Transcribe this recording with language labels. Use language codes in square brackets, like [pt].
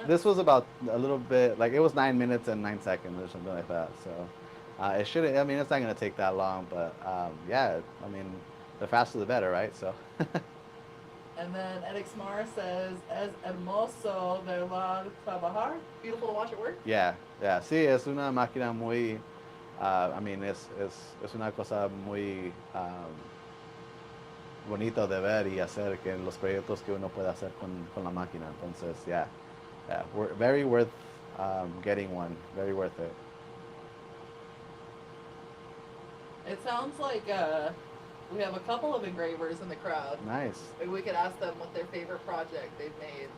[en] This was about a little bit, like it was 9 minutes and 9 seconds or something like that. So it shouldn't, I mean, it's not going to take that long, but yeah, I mean, the faster the better, right? So. And then Edix Mar says, [es] es hermoso verla trabajar. [en] Beautiful to watch it work. Yeah, yeah. [es] Sí, es una máquina muy, [en] I mean, [es] es una cosa muy bonito de ver y hacer que los proyectos que uno puede hacer con la máquina. Entonces, [en] yeah, we're very worth getting one. Very worth it. It sounds like we have a couple of engravers in the crowd. Nice. Maybe we could ask them what their favorite project they've made.